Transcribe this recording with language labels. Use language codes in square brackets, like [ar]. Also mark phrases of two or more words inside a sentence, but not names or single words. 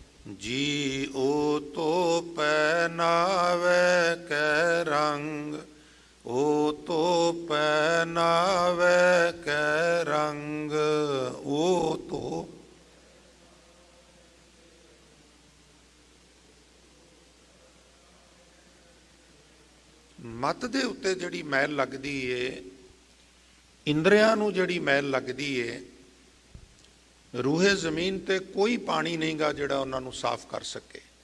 [hi] जी ओ तो पहनावे कै रंग, ओ तो पहनावे कै रंग, ओ तो [pa] ਮਤ ਦੇ ਉੱਤੇ ਜਿਹੜੀ ਮੈਲ ਲੱਗਦੀ ਏ, ਇੰਦਰੀਆਂ ਨੂੰ ਜਿਹੜੀ ਮੈਲ ਲੱਗਦੀ ਏ, ਰੂਹੇ ਜ਼ਮੀਨ ਤੇ ਕੋਈ ਪਾਣੀ ਨਹੀਂਗਾ ਜਿਹੜਾ ਉਹਨਾਂ ਨੂੰ ਸਾਫ਼ ਕਰ ਸਕੇ।